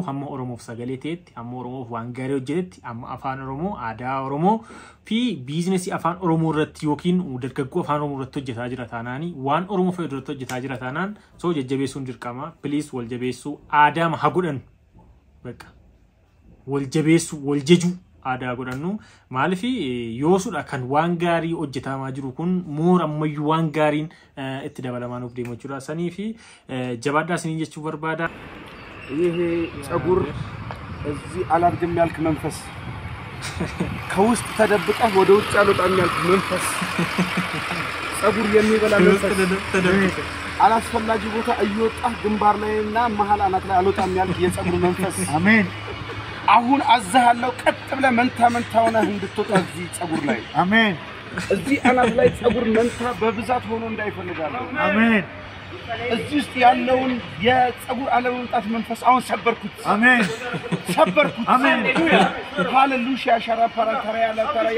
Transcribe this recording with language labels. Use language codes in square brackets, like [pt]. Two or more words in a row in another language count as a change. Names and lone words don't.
[om] hamma Oromoof sagalee ta'etti hamma Oromoof waan gaarii hojjetetti hamma afaan Oromoo aadaa Oromoo fi biizinasii afaan Oromoo irratti yookiin dargaggoo afaan Oromoo irratti hojjetaa jira taanaani waan Oromoo fayyadu irratti hojjetaa jira taanaan soo jajjabeessuun dirqama please wal jabeessuu aadaa haa godhannu bakka wal jabeessuu wal jejuu aadaa godhannu maaliif yoosudha kan waan gaarii hojjetamaa jiru kun moor ammayyuu waan gaariin itti dabalamaa nuuf deemu jechuudha sanii fi jabaadhaa isiniin jechuu barbaada [am] ይሄ ጸጉር እዚህ አላርግም ያልክ መንፈስ ከውስጥ ተደብቀህ ወደ ውጭ አልወጣም ያልክ መንፈስ ጸጉር የሚበላ መንፈስ አላስፈላጊ ቦታ እየወጣህ ግንባር ላይና መሃል አናት ላይ አልወጣም ያልክ የጸጉር መንፈስ አሜን አሁን አዛሃለው ቀጥ ብለህ መንታ ሆነህ እንድትወጣ እዚህ ጸጉር ላይ አሜን እዚህ አናት ላይ ጸጉር መንታ በብዛት ሆኖ እንዳይፈልጋለሁ አሜን እዚህ ውስጥ ያለውን የፀጉር አለመውጣት መንፈስ አሁን ሰበርኩት። አሜን። ሰበርኩት። አሜን። ሃሌሉያ ሻራ ፓራታራ ያላ ታራ